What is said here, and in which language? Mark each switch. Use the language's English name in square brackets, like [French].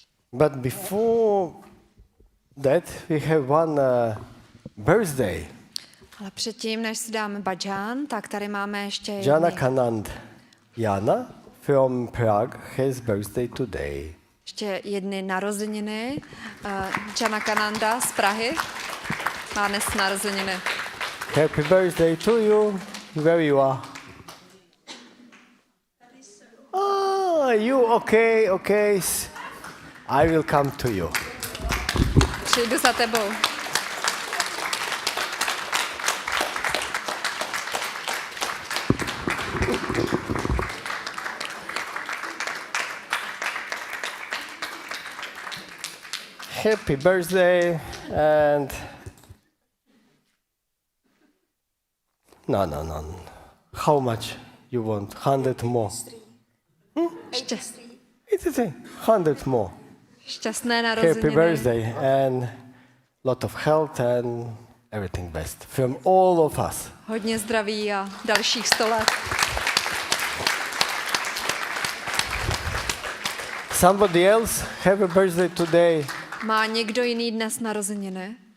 [English] But before that, we have one birthday. [Czech] Ale předtím, než si dáme bhajan, tak tady máme ještě jedny. [English] Janakanand Jana from Prague has birthday today. [Czech] Ještě jedny narozeniny. Janakananda z Prahy má dnes narozeniny. [English] Happy birthday to you, where you are. Ah, you okay, okay. I will come to you. [Czech] Přijdu za tebou. [English] Happy birthday and no. How much you want? 100 more? It's the thing. 100 more. [Czech] Šťastné narozeniny. [English] Happy birthday and lot of health and everything best from all of us. [Czech] Hodně zdraví a dalších 100 let. [English] Somebody else have a birthday today? [Czech] Má někdo jiný dnes narozeniny?